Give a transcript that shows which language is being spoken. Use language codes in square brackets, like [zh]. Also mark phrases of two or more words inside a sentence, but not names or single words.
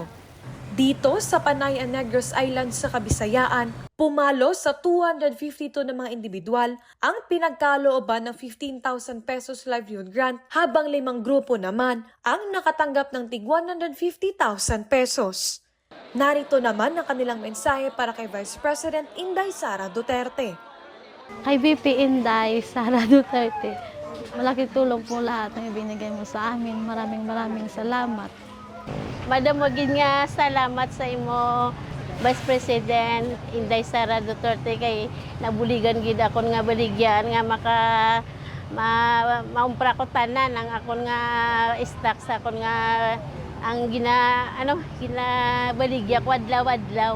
[tl] Dito sa Panay and Negros Islands sa Kabisayaan, pumalo sa 252 na mga individual ang pinagkalooban ng 15,000 pesos [en] livelihood grant [tl] habang 5 grupo naman ang nakatanggap ng tig 150,000 pesos. Narito naman ang kanilang mensahe para kay Vice President Inday Sara Duterte. Kay VP Inday Sara Duterte, malaking tulong po lahat ng ibinigay mo sa amin. Maraming salamat. [hil] Madam, maging nga salamat sa imo, Vice President Inday Sara Duterte, kay nabuligan gid akon nga baligyan nga maumpra ko tanan ang akon nga stock sa akon nga ang ginabaligya ko adlaw-adlaw.